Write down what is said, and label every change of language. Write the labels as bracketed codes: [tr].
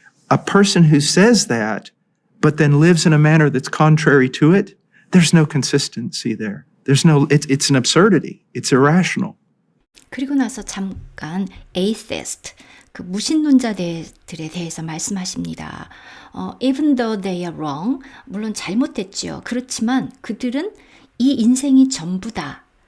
[en] A person who says that, but then lives in a manner that's contrary to it, there's no consistency there. It's an absurdity. It's irrational. [ko] 그리고 나서 잠깐 atheist, 그 무신론자들에 대해서 말씀하십니다. [en] Even though they are wrong, [ko] 물론 잘못했죠. 그렇지만 그들은 이 인생이 전부다.